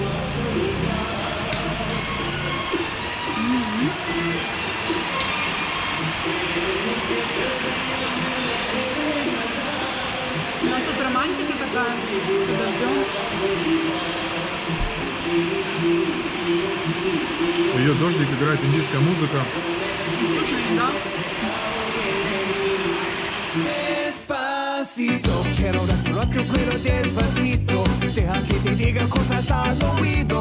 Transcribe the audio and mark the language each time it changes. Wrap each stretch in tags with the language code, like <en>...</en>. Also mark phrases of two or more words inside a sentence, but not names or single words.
<ru>У нас тут романтика такая. Подождем. Ее дождик, играет индийская музыка. Вкусная еда.</ru> <es>Despacito, quiero darte otro cuero despacito. Deja que te diga cosas al oído.</es>